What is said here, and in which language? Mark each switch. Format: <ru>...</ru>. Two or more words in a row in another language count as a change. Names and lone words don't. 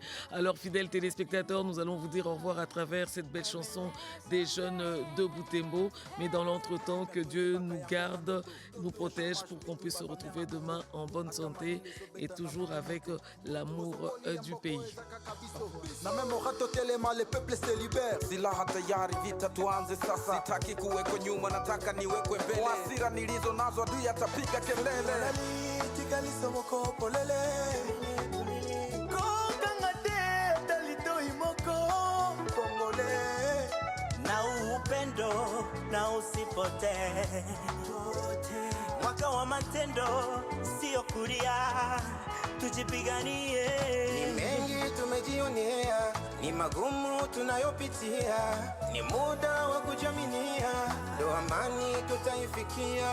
<fr>Alors, fidèles téléspectateurs, nous allons vous dire au revoir à travers cette belle chanson des jeunes de Butembo. Mais dans l'entretemps, que Dieu nous garde, nous protège pour qu'on puisse se retrouver demain en bonne santé et toujours avec l'amour du pays. Même rato Telema, le peuple se libère.</fr> <sw>Silaha tayari, vita tuanze sasa. Sitaki kuweko nyuma, nataka niwekwe mbele. Kwa hasira nilizo nazo, adui atapiga kelele.</sw> <ln>Kigali somoko polele. Kokangade dalito imoko Kongole.</ln> <sw>Na upendo na usipote. Mwaka wa matendo sio kulia. Tujipiganie. Ni mengi tumejionea, ni magumu tunayopitia, ni muda wa kujaminia, ndo amani tutaifikia.</sw>